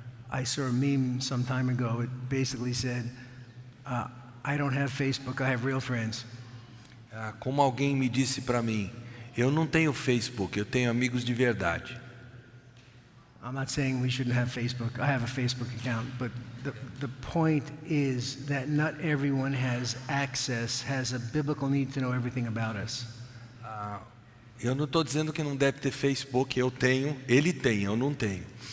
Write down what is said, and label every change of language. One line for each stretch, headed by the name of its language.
English: I saw a meme some time ago. It basically said, I don't have Facebook, I have real friends.
Portuguese: Como alguém me disse para mim, eu não tenho Facebook, eu tenho amigos de verdade.
English: I'm not saying we shouldn't have Facebook. I have a Facebook account, but the point is that not everyone has a biblical need to know everything about us.
Portuguese: Eu não estou dizendo que não deve ter Facebook, eu tenho, ele tem, eu não tenho.